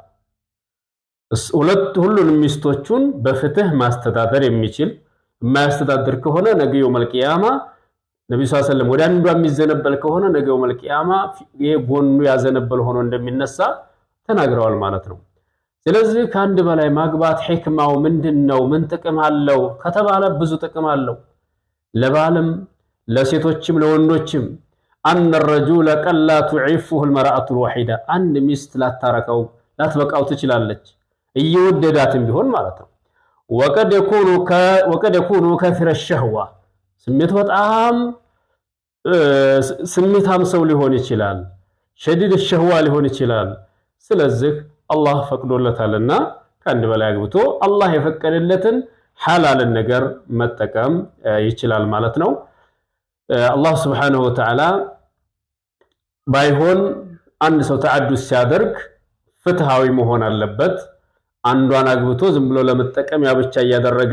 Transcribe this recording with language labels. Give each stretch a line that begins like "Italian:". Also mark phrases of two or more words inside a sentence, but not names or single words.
Amharic: ሁሉንም ሚስቶቹን በፍትህ ማስተዳደር የሚችል የማያስተዳድር ከሆነ ነገ
Arabic: يوم القيامة
Amharic: ነብዩ
Arabic: صلى الله عليه وسلم
Amharic: ወደ አንዷ የሚዘነበል ከሆነ ነገው መልቂያማ ይሄ ጎኑ ያዘነበል ሆኖ እንደሚነሳ ተናግረዋል ማለት ነው። ስለዚህ ከአንድ በላይ ማግባት ሕክማው ምንድነው? ምን ጥቅም አለው ከተባለ ብዙ ጥቅም አለው። ለባልም ለሴቶችም ለወንዶችም
Arabic: أن الرجل قد لا تعفه المرأة الوحيدة
Amharic: አንድ ሚስት ላትበቃው ትችላለች እየወደዳትም ቢሆን ማለት ነው።
Arabic: وقد يكون كثير الشهوة
Amharic: ስሜት በጣም ስሜታም ሰው ሊሆን ይችላል።
Arabic: شديد الشهوة
Amharic: ሊሆን ይችላል። ስለዚህ አላህ ፈቅዶለታልና ከአንድ በላይ አግብቶ አላህ የፈቀደለትን ሐላልን ነገር መጠቀም ይችላል ማለት ነው። አላህ
Arabic: سبحانه وتعالى
Amharic: ባይሆን አንድ ሰው ተዓዱስ ሲያደርግ ፍትሃዊ መሆን አለበት። አንዷን አግብቶ ዝም ብሎ ለመጠቀም ያብቻ ያደረገ